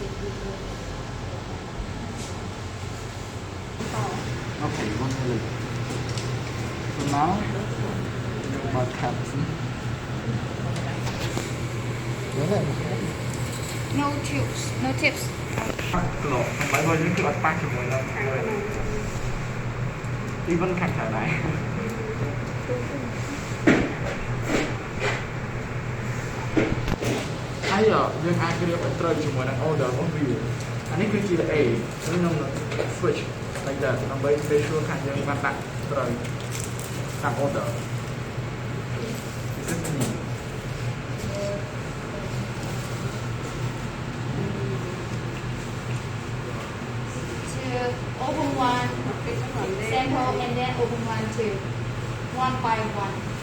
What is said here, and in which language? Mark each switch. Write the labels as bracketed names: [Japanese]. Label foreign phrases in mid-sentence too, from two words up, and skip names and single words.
[English] Okay, one minute. So now, what happens? Go ahead. No tubes, no tips. [Khmer] ក្លោបើបើយើងគឺអត់ប៉ះជាមួយនឹងខាងលើ even ខាងក្រៅដែរហើយយើងអាចក្រៀបឲ្យត្រូវជាមួយនឹង order របស់វាអានេះគឺជា A ខ្ញុំ [English] switch like that [Khmer] ដើម្បី [English] make sure [Khmer] ខាងយើងបានដាក់ត្រូវតាម [English] order this is me Open one sample and then open one too, one by one.